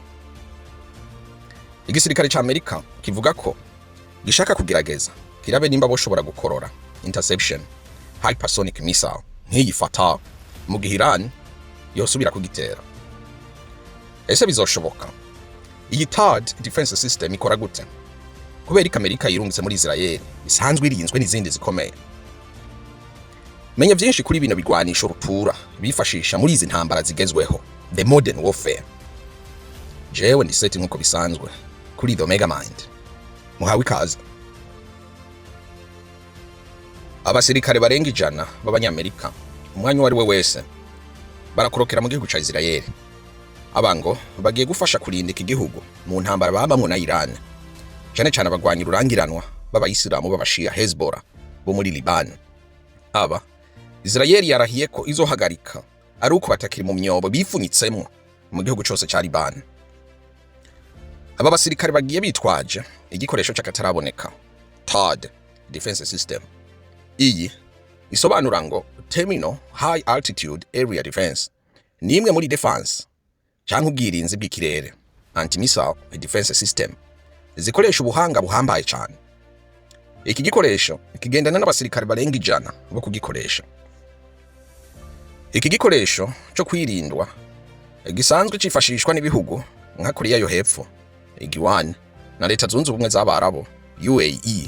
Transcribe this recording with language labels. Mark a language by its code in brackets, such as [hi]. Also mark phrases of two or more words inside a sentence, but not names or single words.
[rn] Igisirikare ca Amerika kivuga ko gishaka kugerageza kirabe nimba boshobora gukorora interception [en] Hypersonic missile [rn] nk'iyi Fattah mu gihe Iran yosubira kugitera. Ese bizoshoboka? Iyi TAAD [en] defense system [rn] ikora gute? Kubera Amerika yirungitse muri Israel isanzwe irinzwe n'izindi zikomeye. Menya byinshi kuri bino bigwanisha rutura bifashisha muri izi ntambara zigezweho, [en] the modern warfare. [rn] Jewe ndi setting nkuko bisanzwe kuri the Mega Mind. Muhawe ikaze. Abasirikare barenga 100 b'abanyamerika umwanya wari we wese barakorokera mu gihugu ca Israel. Abango bagiye gufasha kurindika igihugu mu ntambara babamwe na Iran, cyane cyane abagwanyi rurangiranwa b'abayisilamu b'abashia Hezbollah bo muri Liban. Aba Israel yarahiye ko izohagarika ari uko batakiri mu myobo bifunyitsemo mu gihugu cyose ca Liban. Aba basirikare bagiye bitwaje igikoresho cy'akataraboneka, TAAD [en] defense system. [rn] Iyi isobanura ngo [en] terminal high altitude area defense, [rn] ni imwe muri defense cyangwa ubwirinzi bw'ikirere, [en] anti-missile defense system [rn] zikoresha ubuhanga buhambaye cyane. Iki gikoresho kigendana n'abasirikare barenga 100 bo kugikoresha. Iki gikoresho cyo kwirindwa gisanzwe cifashishwa n'ibihugu nka Korea yo hepfo, Igiwan na Leta Zunze Ubumwe z'Abarabo UAE.